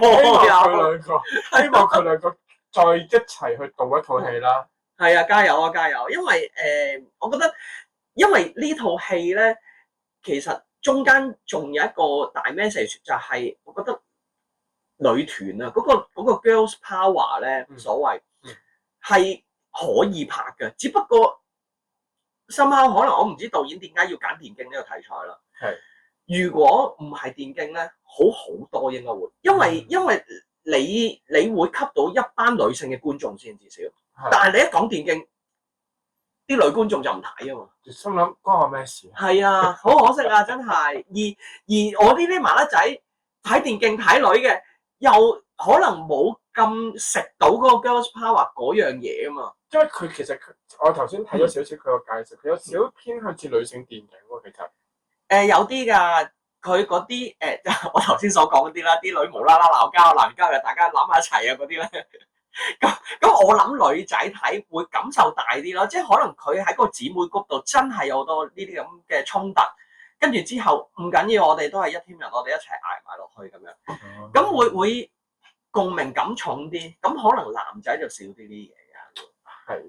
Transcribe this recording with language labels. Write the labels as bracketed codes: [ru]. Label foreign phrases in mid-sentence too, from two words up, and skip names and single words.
[yue] 希望佢兩個再一齊去導一套戲啦。係啊，加油啊，加油！因為我覺得因為呢套戲咧。其實中間仲有一個大 message 就係，我覺得女團啊，嗰個 [en] girls power [yue] 咧，所謂係可以拍嘅，只不過somehow可能我唔知導演點解要揀電競呢個題材啦。係，如果唔係電競咧，好多應該會，因為你會吸到一班女性嘅觀眾先至少，但係你一講電競， 啲女觀眾就唔睇啊嘛。心諗關我咩事啊？係啊，好可惜啊，真係。而我呢啲麻甩仔睇電競睇女嘅，又可能冇咁食到嗰個 [en] girls power [yue] 嗰樣嘢啊嘛。因為佢其實我頭先睇咗少少佢個介紹，佢有少少偏向似女性電影喎，其實。有啲㗎，佢嗰啲我頭先所講嗰啲啦，啲女無啦啦鬧交、鬧交嘅，大家攬埋一齊啊嗰啲咧。咁我諗女仔睇會感受大啲咯，即係可能佢喺個姊妹谷度真係有好多呢啲咁嘅衝突，跟住之後唔緊要，我哋都係一 team 人，我哋一齊捱埋落去咁樣，咁會共鳴感重啲，咁可能男仔就少啲啲嘢嘅。